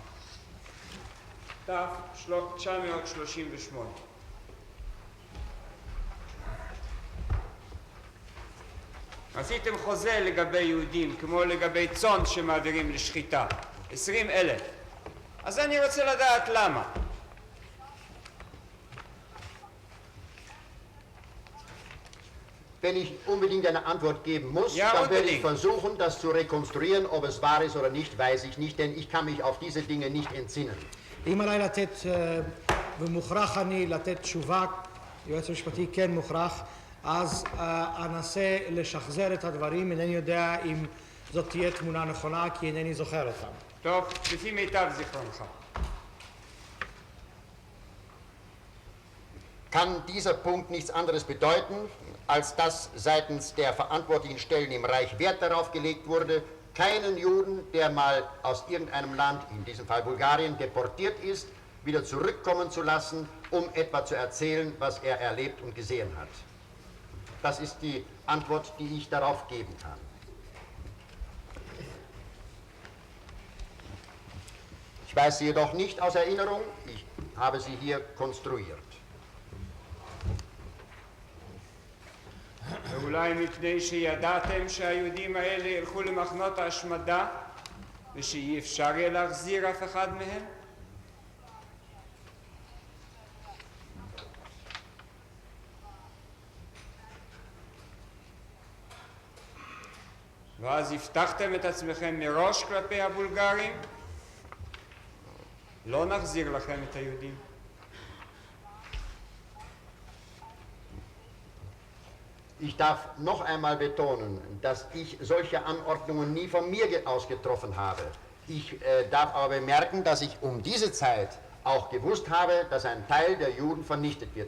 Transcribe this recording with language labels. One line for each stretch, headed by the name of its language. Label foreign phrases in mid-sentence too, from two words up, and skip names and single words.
Hebrew: תף 938. עשיתם חוזה לגבי יהודים כמו לגבי צאן שמעבירים לשחיטה, 20,000. אז אני רוצה לדעת למה.
German: Wenn ich unbedingt eine Antwort geben muss, Ja, dann werde ich unbedingt. versuchen, das zu rekonstruieren. Ob es wahr ist oder nicht, weiß ich nicht, denn ich kann mich auf diese Dinge nicht entsinnen.
Hebrew: אם עליי לתת, ומוכרח אני לתת תשובה, יועץ המשפטי כן מוכרח, אז אנסה לשחזר את הדברים, אינני יודע אם זאת תהיה תמונה נכונה, כי אינני זוכר אותם. טוב, לפי מיטב זיכרונך.
German: kann dieser Punkt nichts anderes bedeuten, als dass seitens der verantwortlichen Stellen im Reich Wert darauf gelegt wurde, keinen Juden, der mal aus irgendeinem Land, in diesem Fall Bulgarien, deportiert ist, wieder zurückkommen zu lassen, um etwa zu erzählen, was er erlebt und gesehen hat. Das ist die Antwort, die ich darauf geben kann. Ich weiß sie jedoch nicht aus Erinnerung, ich habe sie hier konstruiert.
Hebrew: ואולי מפני שידעתם שהיהודים האלה ילכו למחנות ההשמדה ושאי אפשר יהיה להחזיר אף אחד מהם? ואז הבטחתם את עצמכם מראש כלפי הבולגרים? לא נחזיר לכם את היהודים.
German: Ich darf noch einmal betonen, dass ich solche Anordnungen nie von mir aus getroffen habe. Ich darf aber bemerken, dass ich um diese Zeit auch gewusst habe, dass ein Teil der Juden vernichtet wird.